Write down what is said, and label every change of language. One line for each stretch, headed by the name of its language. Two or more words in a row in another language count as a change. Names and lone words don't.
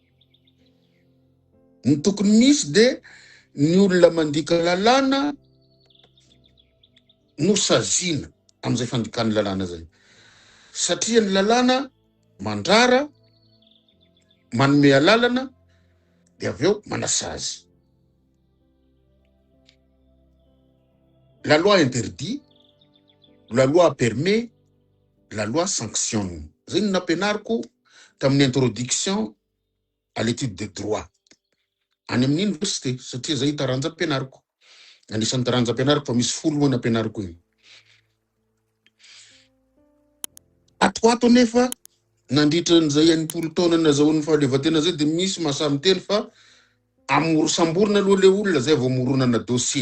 Malagasy: Ny tokony misy de ny olona mandika lalàna no sazina am'izay fandikany lalàna zay. Satria ny lalàna mandrara, manome alalana, de aveo manasazy.
French: La loi interdit, la loi permet, la loi sanctionne.
Malagasy: Zay ny nampianariko tamin'ny
French: introduction à l'étude de droit
Malagasy: any amin'ny université, satria zay taranja ampianariko. Anisan'ny taranja ampianariko fa misy folo moa ny ampianariko iny. Ato nefa nandritra n'izay enimpolo taona nazahoan'ny fahaleovan-tena zay de misy mahasamy teny fa samborina aloha le olona zay vao moronana dossier.